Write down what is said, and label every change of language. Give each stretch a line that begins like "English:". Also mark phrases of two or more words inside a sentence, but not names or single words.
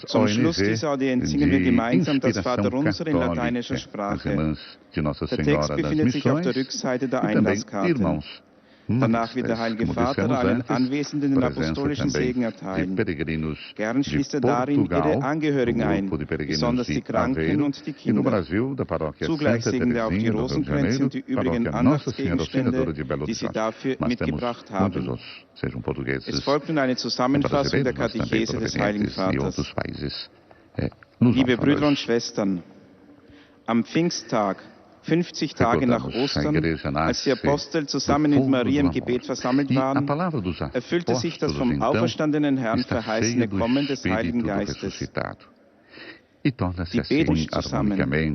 Portuguese: ONG de inspiração católica, as irmãs de Nossa Senhora das Missões e também irmãos maristas, como dissemos antes, presença também de peregrinos de Portugal, do grupo de peregrinos de Aveiro, e no Brasil, da paróquia Santa Teresinha, do Rio de Janeiro, paróquia Nossa Senhora Auxiliadora de Belo Horizonte. Mas temos muitos outros, sejam portugueses, brasileiros, mas também provenientes de outros países.
German: Liebe Brüder und Schwestern, am Pfingsttag, 50 Tage nach Ostern, als die Apostel zusammen mit Maria im Gebet versammelt waren, erfüllte sich das vom auferstandenen Herrn verheißene Kommen des Heiligen Geistes. Die beten zusammen.